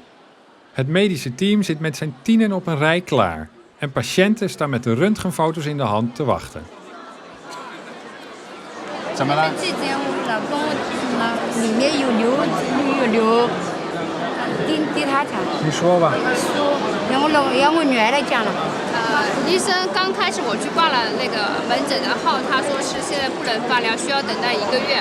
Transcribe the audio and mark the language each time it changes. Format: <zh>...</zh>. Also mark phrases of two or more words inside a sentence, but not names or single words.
<nl>Het medische team zit met zijn 10 op een rij klaar en patiënten staan met de röntgenfoto's in de hand te wachten.</nl> <zh>怎么了？记得我老公里面有瘤，滴他讲。你说吧。说让我女儿来讲了。医生刚开始我去挂了那个门诊的号，他说是现在不能放疗，需要等待1个月。</zh>